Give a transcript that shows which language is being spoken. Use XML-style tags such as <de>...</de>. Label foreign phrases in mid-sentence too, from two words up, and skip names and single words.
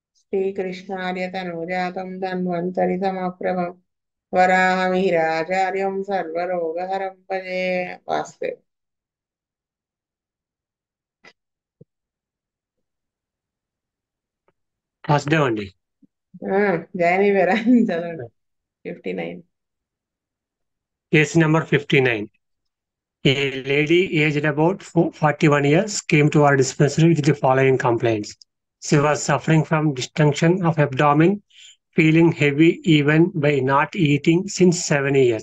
<sa>श्रीकृष्णार्य तनूजातं धन्वन्तरि समप्रभं वराहमिहिराचार्यं सर्वरोगहरं भजे वासुदेव।</sa> <te>వాసుదేవ్ అండి. జయనివేరా చదవండి. 59.</te> <en>Case number 59. A lady aged about 41 years came to our dispensary with the following complaints. She was suffering from distension of abdomen, feeling heavy even by not eating since 7 years.</en>